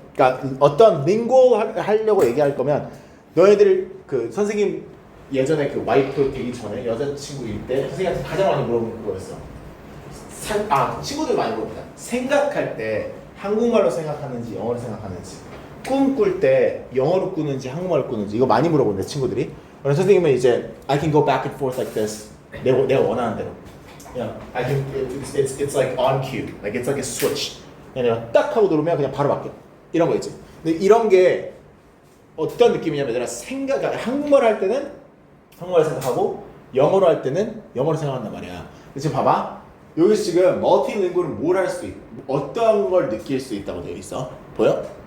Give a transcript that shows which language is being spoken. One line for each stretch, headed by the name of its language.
Korean: 그러니까 어떤 lingual 하려고 얘기할 거면 너희들 그 선생님 예전에 그 와이프 되기 전에 여자친구일 때 선생님한테 가장 많이 물어보는 그거였어. 친구들 많이 물어봅니다. 생각할 때 한국말로 생각하는지 영어로 생각하는지, 꿈꿀 때 영어로 꾸는지 한국말로 꾸는지 이거 많이 물어보는데 친구들이. 그래서 선생님은 이제
English: I can go back and forth like this.
Korean: 내가 원하는 대로. 그냥
English: I can it's like on cue. Like it's like a switch.
Korean: 그냥 내가 딱 하고 누르면 그냥 바로 바뀌어. 이런 거 있지. 근데 이런 게 어떤 느낌이냐면 얘들아 한국말 할 때는 한국말 생각하고 영어로 할 때는 영어로 생각한단 말이야. 지금 봐봐. 여기서 지금 멀티링구얼은 뭘 할 수 있고 어떤 걸 느낄 수 있다고 되어 있어. 보여?